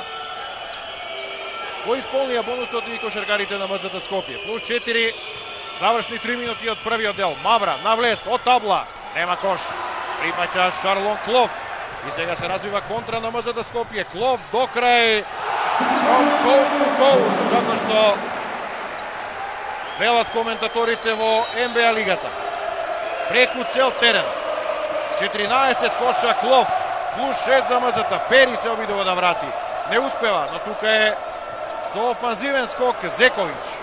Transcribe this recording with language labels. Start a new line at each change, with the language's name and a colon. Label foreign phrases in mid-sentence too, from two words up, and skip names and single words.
Macedonian: Кој исполнија бонусот и кошаркарите на МЗТ Скопје. Плюс 4, завршни 3 минути од првиот дел. Мавра на влез од табла, нема кош. Прифаќа Шарлон Клов. И сега се развива контра на МЗТ Скопје. Клов до крај.
English: From coast to coast,
Macedonian: затоа што велат коментаторите во НБА лигата. Преку цел терен. 14 коша Клов, плюс 6 за МЗТ. Пери се обидува да врати. Не успева, но тука е со офанзивен скок Зековиќ.